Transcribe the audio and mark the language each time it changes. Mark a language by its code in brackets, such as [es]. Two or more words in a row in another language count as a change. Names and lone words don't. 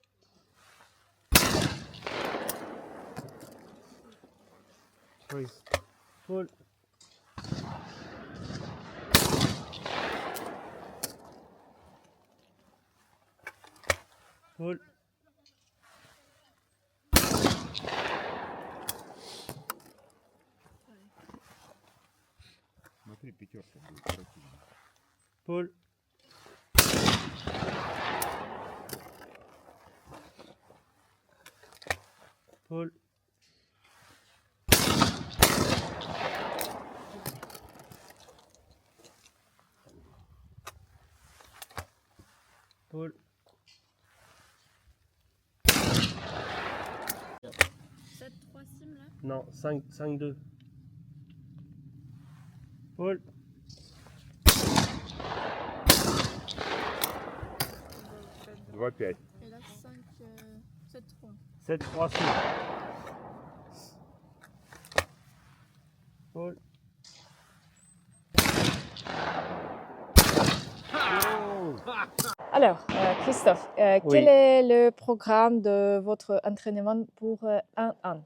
[en] Freeze. Paul. Paul. [ru] Смотри, пятерка будет противно. Paul. Paul. Paul. [fr] 7-3 sim là. Non, 5-2. Paul. [ru] Два пять. [fr] Et là 5, 7-3. 7-3, 6. Paul. Alors, Christophe, Oui. quel est le programme de votre entraînement pour un an?